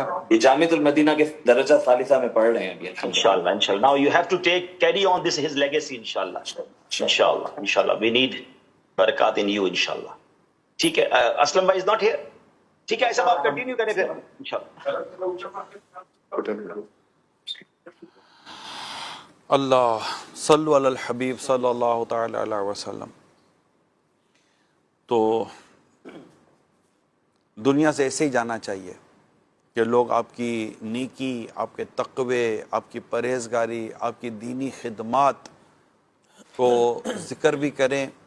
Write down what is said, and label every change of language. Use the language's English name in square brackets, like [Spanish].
[Urdu] یہ جامعۃ المدینہ کے درجہ ثالثہ میں پڑھ رہے ہیں ابھی انشاءاللہ. [English] Now you have to carry on his legacy انشاءاللہ. انشاءاللہ we need برکات in you انشاءاللہ. [Urdu] ٹھیک ہے، اسلم بھائی [English] is not here. [Urdu] ٹھیک ہے ایسا آپ کنٹینیو کریں پھر انشاءاللہ. [Arabic] اللہ صلو علی الحبیب صلی اللہ تعالی علیہ وسلم. [Urdu] تو دنیا سے ایسے ہی جانا چاہیے کہ لوگ آپ کی نیکی، آپ کے تقوی، آپ کی پرہیزگاری، آپ کی دینی خدمات کو ذکر بھی کریں.